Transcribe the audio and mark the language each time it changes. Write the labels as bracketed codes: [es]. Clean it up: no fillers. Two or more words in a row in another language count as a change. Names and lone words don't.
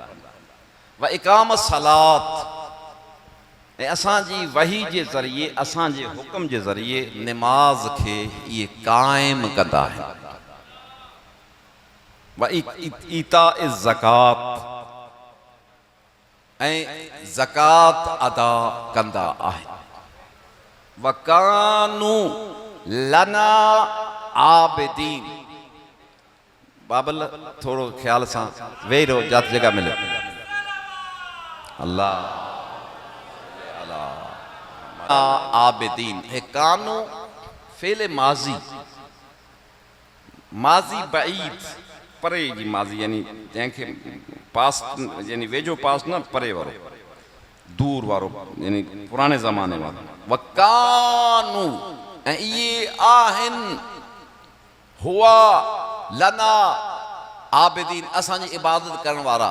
[ar] وإقام الصلاة, [sd] ऐं असांजी वही जे ज़रिए, असांजे हुक्म जे ज़रिए निमाज़ खे इहे क़ाइमु कंदा आहिनि। [ar] وإيتاء الزكاة, [sd] ऐं ज़कात अदा कंदा आहिनि। [ar] وكانوا لنا عابدين. [sd] बाबल थोरो ख़्याल सां वेही रहो, जात जगह मिले। अल्लाह आबिदीन, हे कानू फेले माजी, माजी बईद, परे जी माजी, यानी जंहिंखे पास यानी वेझो पास न, परे वारो, दूर वारो, यानी पुराने ज़माने वारो। वकानू, ऐं इहे आहिनि हुआ [ar] لنا عابدين, [sd] असांजी इबादत करण वारा।